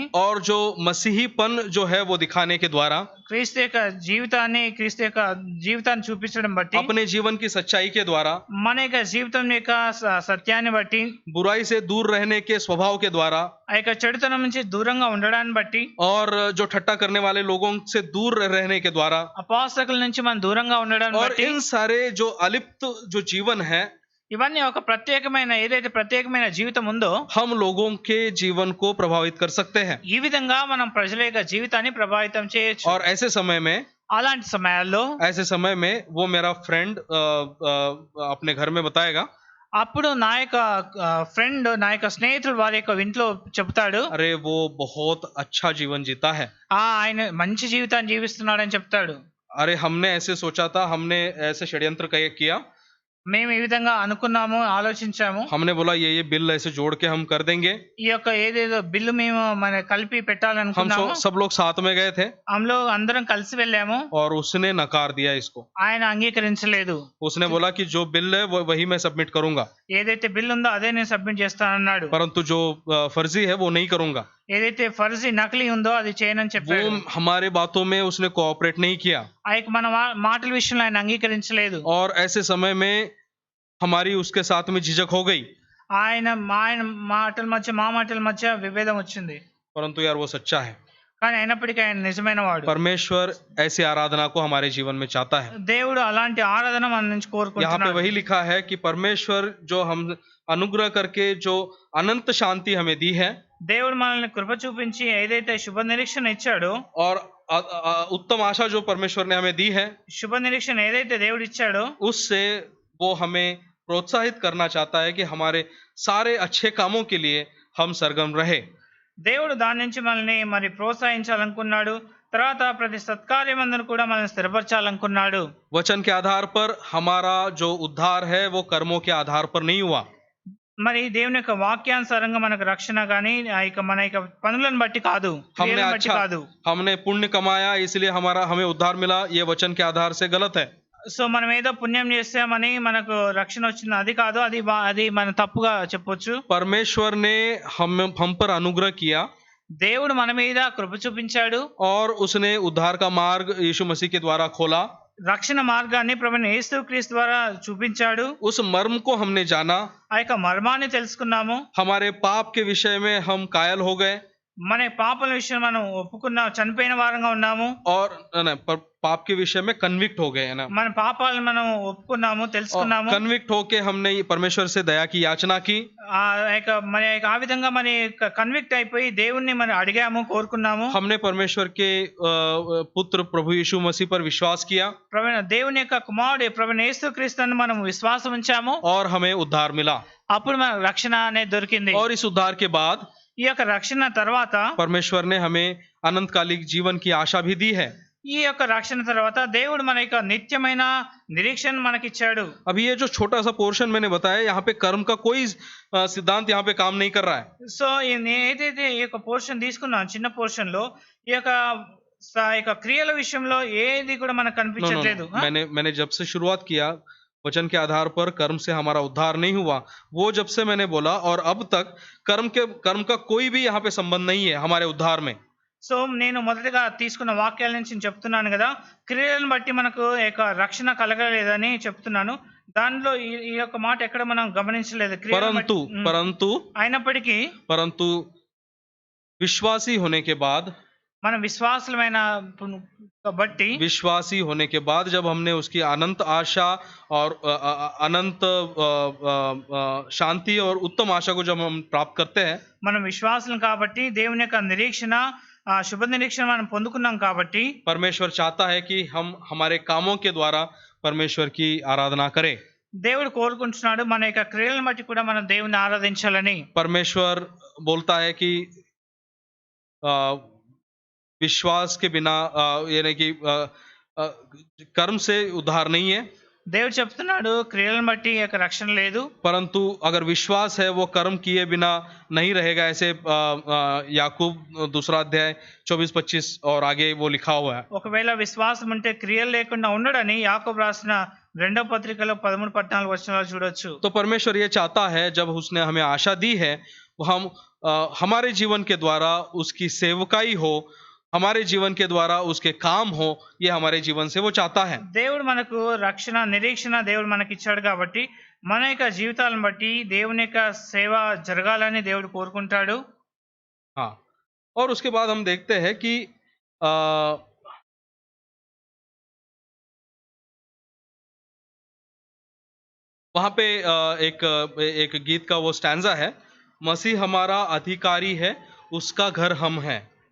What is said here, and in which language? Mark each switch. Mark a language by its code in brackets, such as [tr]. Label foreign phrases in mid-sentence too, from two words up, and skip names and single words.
[hi] और जो मसीहीपन जो है वो दिखाने के द्वारा [te] క్రీస్తు యొక్క జీవితాన్ని చూపించడం బట్టి [hi] अपने जीवन की सच्चाई के द्वारा [te] మన యొక్క జీవితం యొక్క సత్యాన్ని బట్టి [hi] बुराई से दूर रहने के स्वभाव के द्वारा [te] ఆ యొక్క చెడుతనం నుంచి దూరంగా ఉండడాన్ని బట్టి [hi] और जो ठट्टा करने वाले लोगों से दूर रहने के द्वारा [te] అపవాసకుల నుంచి మనం దూరంగా ఉండడాన్ని [hi] और [te] బట్టి [hi] इन सारे जो अलिप्त जो जीवन है [te] ఇవన్నీ ఒక ఏదైతే ప్రత్యేకమైన జీవితం ఉందో [hi] हम लोगों के जीवन को प्रभावित कर सकते हैं। [te] ఈ విధంగా మనం ప్రజల యొక్క జీవితాన్ని ప్రభావితం చేయొచ్చు. [hi] और ऐसे समय में वो मेरा फ्रेंड अपने घर में बताएगा, [te] అప్పుడు నా యొక్క ఫ్రెండ్ నా యొక్క స్నేహితుడు వారి యొక్క ఇంట్లో చెప్తాడు, [hi] अरे वो बहुत अच्छा जीवन जीता है, [te] ఆయన మంచి జీవితాన్ని జీవిస్తున్నాడని చెప్తాడు. [hi] अरे हमने ऐसे सोचा था, हमने ऐसे षड्यंत्र किया, [te] మేము ఈ విధంగా అనుకున్నాము, ఆలోచించాము, [hi] हमने बोला ये बिल ऐसे जोड़ के हम कर देंगे। [te] ఈ యొక్క ఏదేదో బిల్లు మేము మన కలిపి [hi] हम [te] పెట్టాలనుకున్నాము. [hi] सब लोग साथ में गए थे [te] అందులో అందరం కలిసి వెళ్ళాము. [hi] और उसने नकार दिया इसको। [te] ఆయన అంగీకరించలేదు. [hi] उसने बोला कि जो बिल है वही मैं सबमिट करूंगा, [te] ఏదైతే బిల్ ఉందో అదే నేను సబ్మిట్ చేస్తానన్నాడు. [hi] परंतु जो फर्जी है वो नहीं करूंगा। [te] ఏదైతే ఫర్జీ నకిలీ ఉందో అది చేయనని [hi] वो [te] చెప్పాడు. [hi] हमारे बातों में उसने कोऑपरेट नहीं किया [te] ఆ యొక్క మన మాటల విషయంలో ఆయన అంగీకరించలేదు. [hi] और ऐसे समय में हमारी उसके साथ में झिझक हो गई। [te] ఆయన మాటల మధ్య మా మాటల మధ్య విభేదం వచ్చింది. [hi] परंतु यार वो सच्चा है, [te] కానీ అయినప్పటికీ ఆయన నిజమైన వాడు. [hi] परमेश्वर ऐसी आराधना को हमारे जीवन में चाहता है। [te] దేవుడు అలాంటి ఆరాధన మన నుంచి [hi] यहाँ पे [te] కోరుకుంటున్నాడు. [hi] वही लिखा है कि परमेश्वर जो हम अनुग्रह करके जो अनंत शांति हमें दी है [te] దేవుడు మనల్ని కృప చూపించి ఏదైతే శుభ నిరీక్షణ ఇచ్చాడో, [hi] और उत्तम आशा जो परमेश्वर ने हमें दी है, [te] శుభ నిరీక్షణ ఏదైతే దేవుడు ఇచ్చాడో [hi] उससे वो हमें प्रोत्साहित करना चाहता है कि हमारे सारे अच्छे कामों के लिए हम सरगम रहे। [te] దేవుడు దాని నుంచి మనల్ని మరి ప్రోత్సహించాలనుకున్నాడు. తర్వాత ప్రతి సత్కార్యమందును కూడా మనల్ని స్థిరపరచాలనుకున్నాడు. [hi] वचन के आधार पर हमारा जो उद्धार है वो कर्मों के आधार पर नहीं हुआ। [te] మరి దేవుని యొక్క వాక్యానుసారంగా మనకు రక్షణ గాని మన యొక్క పనులను బట్టి కాదు, క్రియలను బట్టి కాదు. [hi] हमने पुण्य कमाया इसलिए हमें उद्धार मिला, ये वचन के आधार से गलत है। [te] సో మనం ఏదో పుణ్యం చేస్తామని మనకు రక్షణ వచ్చింది అది కాదు, అది మన తప్పుగా చెప్పొచ్చు. [hi] परमेश्वर ने हम पर अनुग्रह किया, [te] దేవుడు మన మీద కృప చూపించాడు [hi] और उसने उद्धार का मार्ग यीशु मसीह के द्वारा खोला, [te] రక్షణ మార్గాన్ని ప్రభువైన యేసుక్రీస్తు ద్వారా చూపించాడు. [hi] उस मर्म को हमने जाना, [te] ఆ యొక్క మర్మాన్ని తెలుసుకున్నాము. [hi] हमारे पाप के विषय में हम कायल हो गए, [te] మన పాపల విషయం మనం ఒప్పుకున్నాం, చనిపోయిన వారంగా ఉన్నాము. [hi] और पाप के विषय में कन्विक्ट हो गए है ना, [te] మన పాపాలను మనం ఒప్పుకున్నాము, తెలుసుకున్నాము. [hi] कन्विक्ट होके हमने परमेश्वर से दया की याचना की, [te] ఆ విధంగా మరి కన్విక్ట్ అయిపోయి దేవుణ్ణి మనం అడిగాము, కోరుకున్నాము. [hi] हमने परमेश्वर के पुत्र प्रभु यीशु मसीह पर विश्वास किया, [te] దేవుని యొక్క కుమారుడు ప్రభువైన యేసుక్రీస్తుని మనం విశ్వాసం ఉంచాము, [hi] और हमें उद्धार मिला। [te] అప్పుడు మనకు రక్షణ అనేది దొరికింది. [hi] और इस उद्धार के बाद [te] ఈ యొక్క రక్షణ తర్వాత [hi] परमेश्वर ने हमें अनंतकालिक जीवन की आशा भी दी है। [te] ఈ యొక్క రక్షణ తర్వాత దేవుడు మన యొక్క నిత్యమైన నిరీక్షణ మనకిచ్చాడు. [hi] अभी ये जो छोटा सा पोर्शन मैंने बताया, यहाँ पे कर्म का कोई सिद्धांत यहाँ पे काम नहीं कर रहा है। [te] సో ఏదైతే ఈ యొక్క పోర్షన్ తీసుకున్నాం, చిన్న పోర్షన్ లో ఈ యొక్క క్రియల విషయంలో ఏది కూడా మనకు కనిపించట్లేదు. [hi] मैंने जब से शुरुआत किया वचन के आधार पर कर्म से हमारा उद्धार नहीं हुआ, वो जब से मैंने बोला और अब तक कर्म का कोई भी यहाँ पे संबंध नहीं है हमारे उद्धार में। [te] సో నేను మొదటగా తీసుకున్న వాక్యాల నుంచి చెప్తున్నాను కదా, క్రియలను బట్టి మనకు యొక్క రక్షణ కలగలేదని చెప్తున్నాను. దానిలో ఈ యొక్క మాట ఎక్కడ మనం గమనించలేదు. [hi] परंतु विश्वासी होने के बाद, [te] మన విశ్వాసులమైన బట్టి, [hi] विश्वासी होने के बाद जब हमने उसकी अनंत आशा और अनंत शांति और उत्तम आशा को जब हम प्राप्त करते हैं, [te] మనం విశ్వాసులం కాబట్టి దేవుని యొక్క నిరీక్షణ, శుభ నిరీక్షణ మనం పొందుకున్నాం కాబట్టి [hi] परमेश्वर चाहता है कि हम हमारे कामों के द्वारा परमेश्वर की आराधना करें। [te] దేవుడు కోరుకుంటున్నాడు మన యొక్క క్రియలను బట్టి కూడా మనం దేవుని ఆరాధించాలని. [hi] परमेश्वर बोलता है कि विश्वास के बिना यानी कि अ, कर्म से उद्धार नहीं है, [te] దేవుడు చెప్తున్నాడు క్రియలను బట్టి ఈ యొక్క రక్షణ లేదు. [hi] परंतु अगर विश्वास है वो कर्म किए बिना नहीं रहेगा, ऐसे याकूब दूसरा अध्याय 24-25 और आगे वो लिखा हुआ है. [te] ఒకవేళ విశ్వాసం ఉంటే క్రియలు లేకుండా ఉండడని యాకోబు రాసిన 2వ పత్రికలో 13-14 వచనాలు చూడొచ్చు. [hi] तो परमेश्वर ये चाहता है, जब उसने हमें आशा दी है, वो हम हमारे जीवन के द्वारा उसकी सेवकाई हो, हमारे जीवन के द्वारा उसके काम हो, ये हमारे जीवन से वो चाहता है. [te] దేవుడు మనకు రక్షణ నిరీక్షణ దేవుడు మనకి ఇచ్చాడు కాబట్టి మన యొక్క జీవితాలను బట్టి దేవుని యొక్క సేవ జరగాలని దేవుడు కోరుకుంటాడు. [hi] हाँ, और उसके बाद हम देखते हैं कि आ, वहां पे एक गीत का वो स्टैंजा है, मसीह हमारा अधिकारी है, उसका घर हम हैं.